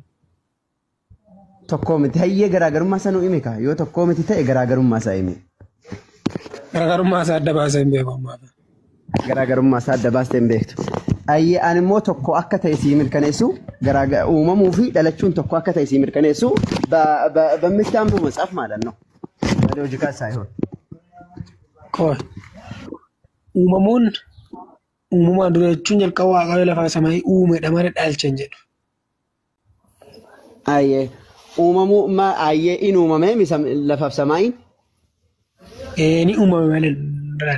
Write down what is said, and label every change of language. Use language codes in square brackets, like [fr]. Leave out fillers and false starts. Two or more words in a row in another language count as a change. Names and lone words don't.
[om] Tokkoo miti. Hayyee garaagarummaa isaa nuu himi kaa. Yoo tokkoo miti ta'e garaagarummaa isaa himi. Garaagarummaa isaa adda baasee hin beeku ammaa. Garaagarummaa isaa adda baastee hin beektu. Hayyee ani immoo tokko akka ta'e sii mirkaneessu uumamuu fi dhalachuun tokko akka ta'e sii mirkaneessu [am] በምታምነው መጽሐፍ ማለት ነው። በሎጂካል ሳይሆን [om] uumamaan dura jechuun jalqaba waaqayyo lafaa samii uumedha malee dhaalchan jedhu. Ayyee uumamuu ayyee in uumamee lafaaf samaa'iin? Ni uumame malee hin dhalanne.